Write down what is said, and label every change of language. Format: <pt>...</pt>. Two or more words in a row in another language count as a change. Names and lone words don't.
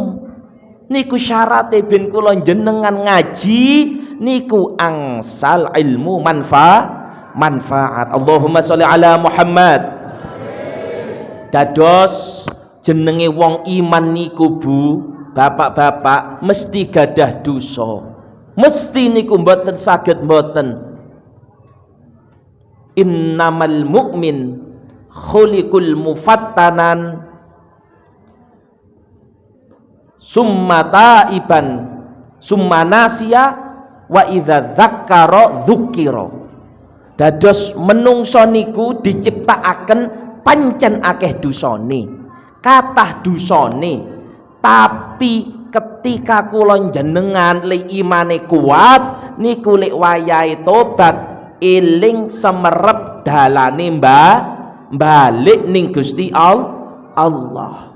<jv>Niku syarate ben kula jenengan ngaji niku angsal ilmu manfaat.</jv> <ar>اللهم صل على محمد.</ar> <jv>Dados jenenge wong iman niku Bu, bapak-bapak mesti gadah dosa. Mesti niku mboten saged mboten.</jv> <ar>إنما المؤمن خلق مفتنا ثم تائبا ثم ناسيا وإذا ذكر ذكر.</ar> <jv>Dados menungso niku diciptakaken pancen akeh dosane, kathah dosane, tapi ketika kula jenengan le imane kuat niku lek wayahe tobat eling semerep dalane balik ning Gusti Allah.</jv>